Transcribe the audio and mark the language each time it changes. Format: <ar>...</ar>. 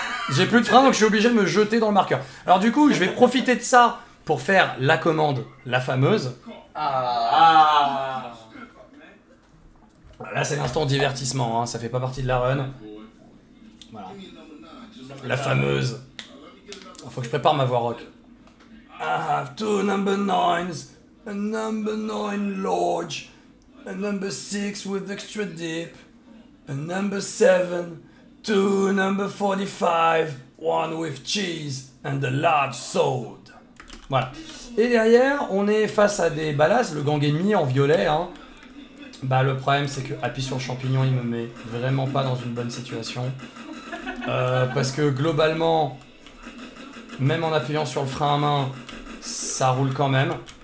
<fr>J'ai plus de frein donc je suis obligé de me jeter dans le marqueur. Alors du coup je vais profiter de ça pour faire la commande, la fameuse. Ah. Là c'est l'instant divertissement, hein, ça fait pas partie de la run. Voilà. La fameuse. Faut que je prépare ma voix rock.</fr> <en>I have 2 number 9s, a number 9 large, a number 6 with extra dip, a number 7, 2 number 45, 1 with cheese, and a large soda.</en> <fr>Voilà. Et derrière, on est face à des balasses, le gang ennemi en violet. Hein. Bah, le problème, c'est que appuyer sur le champignon, il me met vraiment pas dans une bonne situation. Parce que globalement, même en appuyant sur le frein à main, ça roule quand même.</fr>